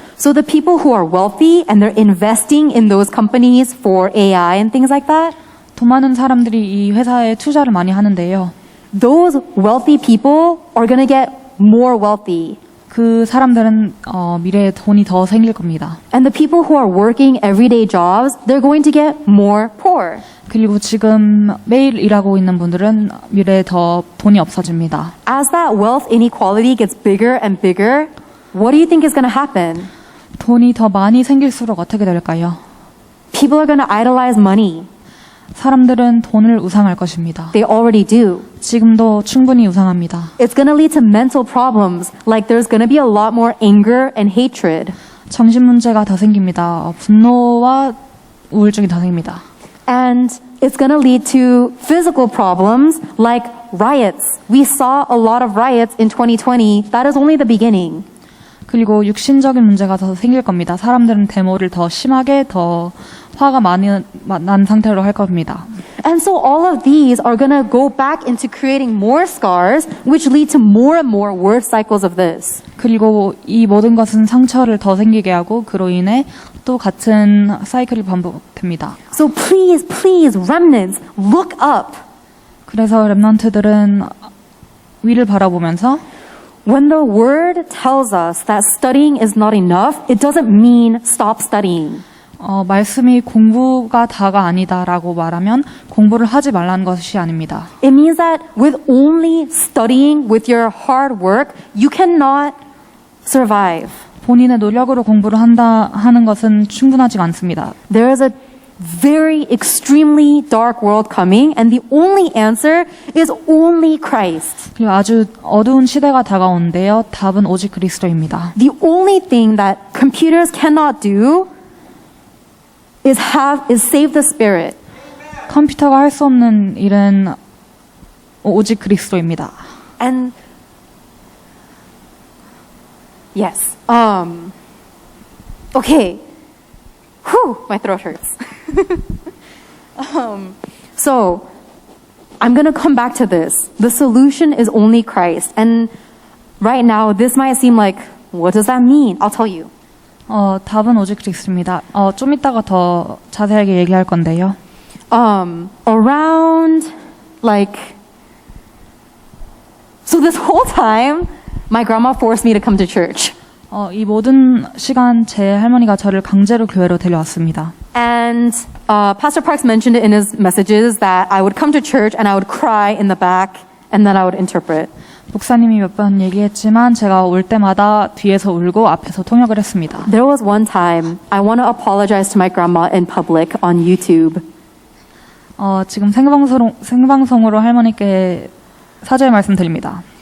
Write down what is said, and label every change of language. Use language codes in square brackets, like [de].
[en] So the people who are wealthy and they're investing in those companies for AI and things like that, [ko] 돈 많은 사람들이 이 회사에 투자를 많이 하는데요. [en] those wealthy people are going to get more wealthy. [ko] 그 사람들은 미래에 돈이 더 생길 겁니다. [en] And the people who are working everyday jobs, they're going to get more poor. [ko] 그리고 지금 매일 일하고 있는 분들은 미래에 더 돈이 없어집니다. [en] As that wealth inequality gets bigger and bigger, what do you think is going to happen? [ko] 돈이 더 많이 생길수록 어떻게 될까요? [en] People are going to idolize money. [ko] 사람들은 돈을 우상할 것입니다. [en] They already do. [ko] 지금도 충분히 우상합니다. [en] It's going to lead to mental problems, like there's going to be a lot more anger and hatred. [ko] 정신 문제가 더 생깁니다. 분노와 우울증이 더 생깁니다. [en] And it's going to lead to physical problems like riots. We saw a lot of riots in 2020. That is only the beginning. [ko] 그리고 육신적인 문제가 더 생길 겁니다. 사람들은 데모를 더 심하게 더 화가 많이 난 상태로 할 겁니다. [en] And so all of these are going to go back into creating more scars, which lead to more and more worse cycles of this. [ko] 그리고 이 모든 것은 상처를 더 생기게 하고 그로 인해 또 같은 사이클이 반복됩니다. [en] So please, please, remnants, look up. [ko] 그래서 렘넌트들은 위를 바라보면서 [en] When the word tells us that studying is not enough, it doesn't mean stop studying. [ko] 말씀이 공부가 다가 아니다라고 말하면 공부를 하지 말라는 것이 아닙니다. [en] It means that with only studying with your hard work, you cannot survive. [ko] 본인의 노력으로 공부를 하는 것은 충분하지가 않습니다. [en] There is a very extremely dark world coming, and the only answer is only Christ. [ko] 그리고 아주 어두운 시대가 다가오는데요. 답은 오직 그리스도입니다. [en] The only thing that computers cannot do is save the spirit. [ko] 컴퓨터가 할 수 없는 일은 오직 그리스도입니다. [en] And yes. Okay. Whew, my throat hurts. So, I'm going to come back to this. The solution is only Christ. And right now, this might seem like, what does that mean? I'll tell you. [ko] 답은 오직 그리스도입니다. 좀 이따가 더 자세하게 얘기할 건데요. [en] Around, like, so this whole time, my grandma forced me to come to church. [ko] 이 모든 시간 제 할머니가 저를 강제로 교회로 데려왔습니다. [en] And Pastor Parks mentioned it in his messages that I would come to church and I would cry in the back and then I would interpret. [ko] 목사님이 몇 번 얘기했지만 제가 올 때마다 뒤에서 울고 앞에서 통역을 했습니다. [en] There was one time I want to apologize to my grandma in public on YouTube. [ko] 지금 생방송으로 할머니께 사죄의 말씀 드립니다.